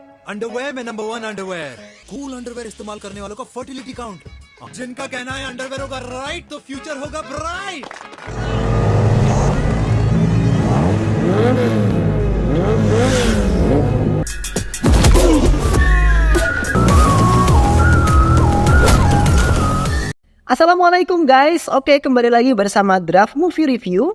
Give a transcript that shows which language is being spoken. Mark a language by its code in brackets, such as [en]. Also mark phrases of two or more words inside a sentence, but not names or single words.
[hi] अंडरवेयर में [en] number 1 underwear. cool underwear [hi] इस्तेमाल करने वालों का [en] fertility count, [hi] जिनका कहना है अंडरवेयर होगा राइट तो फ्यूचर होगा ब्राइट। [id] Assalamualaikum guys, oke kembali lagi bersama Draft Movie Review.